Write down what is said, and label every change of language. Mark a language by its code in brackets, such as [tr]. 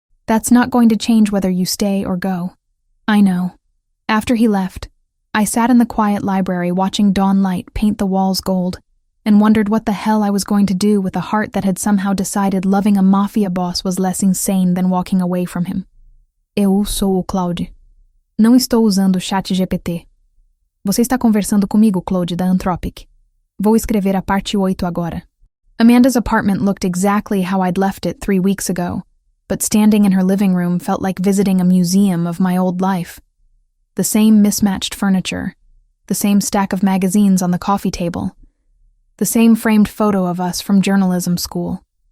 [en] That's not going to change whether you stay or go. I know. After he left, I sat in the quiet library watching dawn light paint the walls gold and wondered what the hell I was going to do with a heart that had somehow decided loving a mafia boss was less insane than walking away from him. [pt] Eu sou o Claude. Não estou usando o chat GPT. Você está conversando comigo, Claude, da Anthropic. Vou escrever a parte 8 agora. [en] Amanda's apartment looked exactly how I'd left it 3 weeks ago, but standing in her living room felt like visiting a museum of my old life. The same mismatched furniture, the same stack of magazines on the coffee table, the same framed photo of us from journalism school.